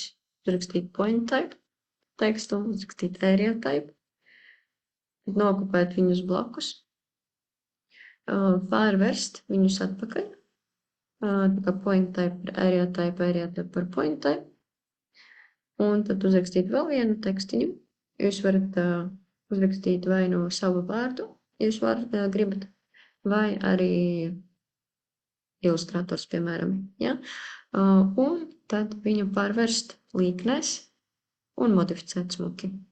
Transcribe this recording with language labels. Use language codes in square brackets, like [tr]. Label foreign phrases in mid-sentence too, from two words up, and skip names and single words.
[lv] Uzrakstīt [en] point type [lv] tekstu, uzrakstīt [en] area type, [lv] nokopēt viņus blakus, pārvērst viņus atpakaļ, tā kā [en] point type [lv] par [en] area type [lv] par [en] point type, [lv] un tad uzrakstīt vēl vienu tekstiņu. Jūs varat uzrakstīt vai no savu vārdu, jūs gribat, vai arī ilustrators, piemēram, ja? Un tad viņu pārvērst līknēs un modificēt smuki.